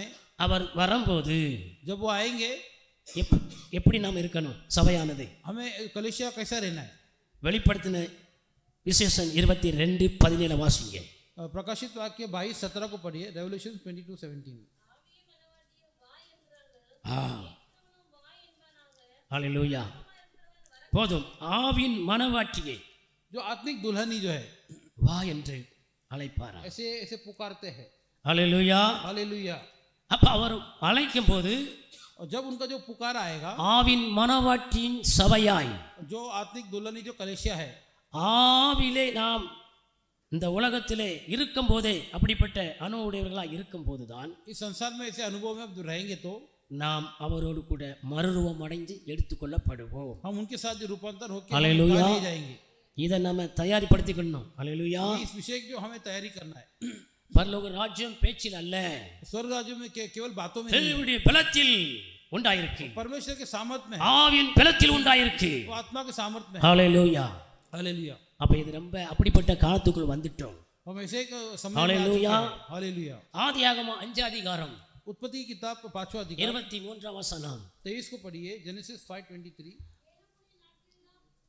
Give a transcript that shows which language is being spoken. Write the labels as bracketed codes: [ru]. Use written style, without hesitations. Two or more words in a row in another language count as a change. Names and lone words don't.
[ta] அவர் வரும்போது [hi] जब वो आएंगे [ta] எப்படி நாம் இருக்கணும்? சபையானது [hi] हमें कलीसिया कैसा रहना है? [ta] வெளிப்படுத்தின விசேஷம் 22:17 வாசிங்க. [hi] प्रकाशित वाक्य 22:17 को पढ़िए। रेवल्यूशन 22:17। [ta] ஹல்லேலூயா. போதும். ஆவின் மனவாட்டியை [hi] जो आत्मिक दुल्हनी जो है [ta] வா என்று அழைப்பாரா? [hi] ऐसे ऐसे पुकारते हैं। [ta] ஹல்லேலூயா. [hi] हालेलुया। [ta] அப்ப அவர் அழைக்கும் போது [hi] और जब उनका जो पुकार आएगा, [ta] ஆவின் மனவாட்டியின் சபையாய், [hi] जो आत्मिक दुल्हनी जो कलीसिया है, [ta] ஆவிலே நாம் இந்த உலகத்திலே இருக்கும் போதே, அப்படிப்பட்ட அனுபவமுடையவர்களாக இருக்கும் போதுதான் [hi] इस संसार में ऐसे अनुभव में अब रहेंगे तो [ta] நாம் அவரோடு கூட மறுரூபம் அடைந்து எடுத்துக்கொள்ளப்படுவோம். [hi] हम उनके साथ जो रूपांतर होकर हालेलुया. लिए जाएंगे। [ta] இதை நம்ம தயாரிப்படுத்திக்கணும். ஹல்லேலூயா. [hi] इस विषय की जो हमें तैयारी करना है। [ta] பரலோக ராஜ்யம் பேச்சில் அல்ல, [hi] स्वर्ग राज्य में केवल बातों में [ta] தேவனுடைய பலத்தில் உண்டாயிருக்கு, [hi] परमेश्वर के सामर्थ में, [ta] ஆவியின் பலத்தில் உண்டாயிருக்கு. [hi] वो आत्मा के सामर्थ में। [ta] ஹல்லேலூயா. [hi] हालेलुया। [ta] அப்ப இது ரொம்ப அப்படிப்பட்ட காலத்துக்குள் வந்துட்டோம். [hi] हम ऐसे एक समय में हालेलुया. हालेलुया। [ta] ஆதியாகமம் 5 அதிகாரம் [hi] उत्पत्ति किताब 5वां अधिकार [ta] 23 வசனம். [hi] 23 को पढ़िए। जेनेसिस 5:23।